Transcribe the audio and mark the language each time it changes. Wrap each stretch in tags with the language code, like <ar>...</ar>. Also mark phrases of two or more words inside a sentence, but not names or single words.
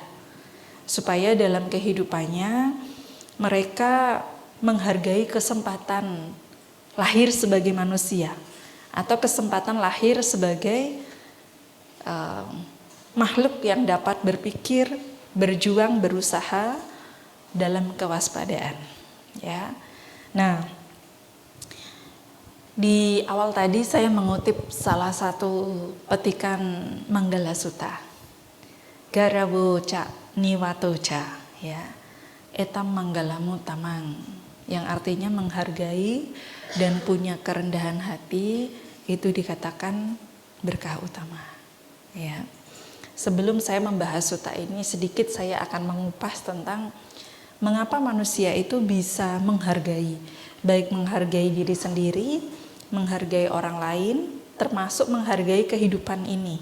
<id>Supaya dalam kehidupannya mereka menghargai kesempatan lahir sebagai manusia atau kesempatan lahir sebagai makhluk yang dapat berpikir, berjuang, berusaha dalam kewaspadaan. Ya, nah di awal tadi saya mengutip salah satu petikan Manggala Sutta.</id> <pi>Garawo ca niwato ca ya, etam manggalamu tamang,</pi> <id>yang artinya menghargai dan punya kerendahan hati itu dikatakan berkah utama ya. Sebelum saya membahas sutta ini, sedikit saya akan mengupas tentang mengapa manusia itu bisa menghargai, baik menghargai diri sendiri, menghargai orang lain, termasuk menghargai kehidupan ini.</id>